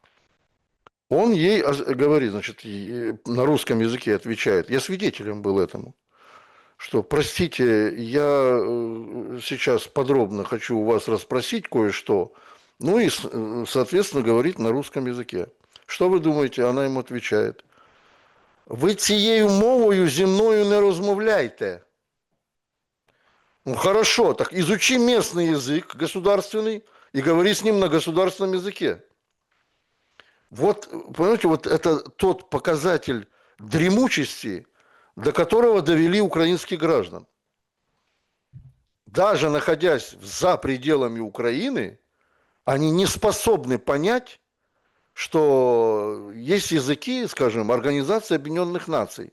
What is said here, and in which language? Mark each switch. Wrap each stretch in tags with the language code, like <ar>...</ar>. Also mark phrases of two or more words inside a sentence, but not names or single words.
<ru>Он ей говорит, значит, на русском языке отвечает, я свидетелем был этому, что, простите, я сейчас подробно хочу у вас расспросить кое-что, ну и, соответственно, говорит на русском языке. Что вы думаете? Она ему отвечает.</ru> <uk>Ви цією мовою зі мною не розмовляйте.</uk> <ru>Ну, хорошо, так изучи местный язык государственный и говори с ним на государственном языке. Вот, понимаете, вот это тот показатель дремучести, до которого довели украинских граждан. Даже находясь за пределами Украины, они не способны понять, что есть языки, скажем, Организации Объединенных Наций.</ru>